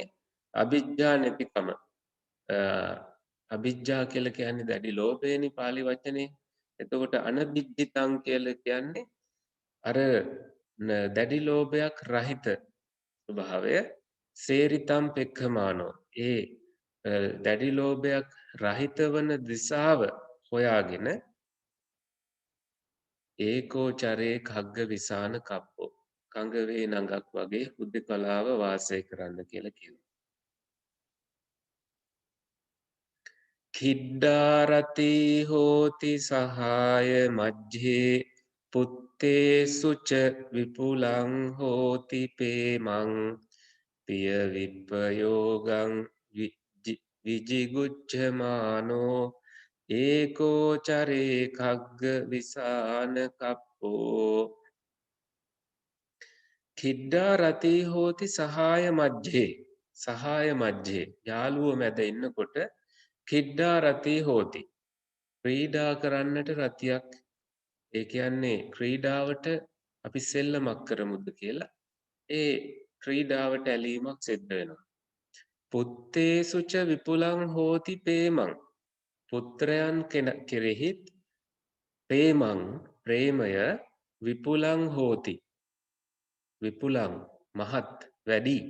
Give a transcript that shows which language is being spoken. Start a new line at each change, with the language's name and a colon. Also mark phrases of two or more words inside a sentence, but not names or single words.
Sinhala: අභිජ්ජා නැතිකම අභිජ්ජා කියලා කියන්නේ දැඩි ලෝභයනේ පාලි වචනේ එතකොට අනභිජ්ජිතං කියලා කියන්නේ අර දැඩි ලෝභයක් රහිත ස්වභාවය
Pali: සේරිතම් පෙක්ඛමානෝ
Sinhala: ඒ දැඩි ලෝභයක් රහිත වන දිශාව හොයාගෙන
Pali: ඒකෝ චරේ khagga විසාන කප්පෝ
Sinhala: කංග වේ නඟක් වගේ හුදෙකලාව වාසය කරන්න කියලා කියනවා.
Pali: කිඩ්ඩාරති හෝති සහාය මජ්ජේ පුත්තේසු ච විපුලං හෝති පේමං පිය විප්පයෝගං විජිගුච්ඡමානෝ ඒකෝ චරේ කග්ග විසාන කප්පෝ කිඩ්ඩා රතී හෝති සහාය මජ්ජේ
Sinhala: යාළුවෝ මැද ඉන්නකොට
Pali: කිඩ්ඩා
Sinhala: රතී හෝති ක්‍රීඩා කරන්නට රතියක් ඒ කියන්නේ ක්‍රීඩාවට අපි සෙල්ලමක් කරමුද කියලා ඒ ක්‍රීඩාවට ඇලීමක් සිද්ධ වෙනවා
Pali: පුත්තේසුච විපුලං හෝති පේමං
Sinhala: පුත්‍රයන් කෙරෙහිත් පේමං ප්‍රේමය
Pali: විපුලං හෝති
Sinhala: විපුලං මහත් වැඩි